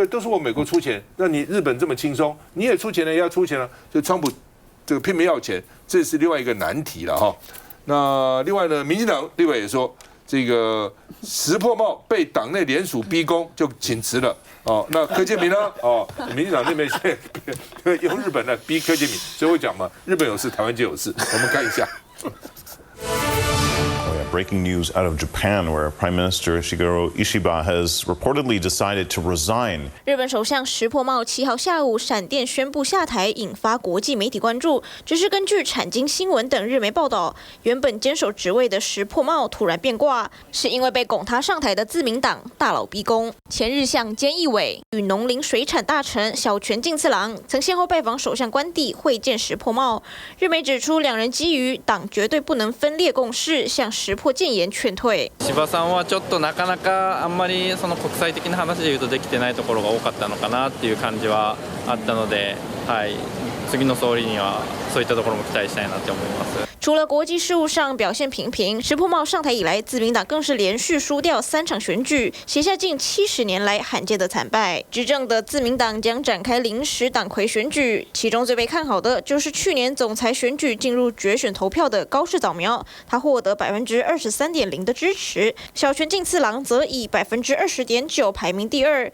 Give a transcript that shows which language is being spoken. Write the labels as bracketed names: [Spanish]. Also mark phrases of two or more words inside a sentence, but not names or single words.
[Chinese] 都是我美国出钱，那你日本这么轻松，你也出钱了，也要出钱了，就川普这个拼命要钱，这是另外一个难题了那另外呢，民进党立委也说，这个石破茂被党内联署逼宫，就请辞了那柯建銘呢民进党那边现在用日本来逼柯建銘，所以我讲嘛，日本有事，台湾就有事。我们看一下。 [English] Breaking news out of Japan, where Prime Minister Shigeru Ishiba has reportedly decided to resign. [Chinese] 日本首相石破茂7号下午闪电宣布下台，引发国际媒体关注。只是根据产经新闻等日媒报道，原本坚守职位的石破茂突然变卦，是因为被拱他上台的自民党大佬逼宫。前日相菅义伟与农林水产大臣小泉进次郎曾先后拜访首相官邸，会见石破茂。日媒指出，两人基于党绝对不能分裂共识，向石破谏言劝退。 [Japanese] 石破さんはちょっとなかなかあんまりその国際的な話で言うとできてないところが多かったのかなっていう感じはあったので、はい、次の総理にはそういったところも期待したいなって思います。 [Chinese] 除了国际事务上表现平平，石破茂上台以来，自民党更是连续输掉3场选举，写下近70年来罕见的惨败。执政的自民党将展开临时党魁选举，其中最被看好的就是去年总裁选举进入决选投票的高市早苗，他获得23.0%的支持，小泉进次郎则以20.9%排名第2。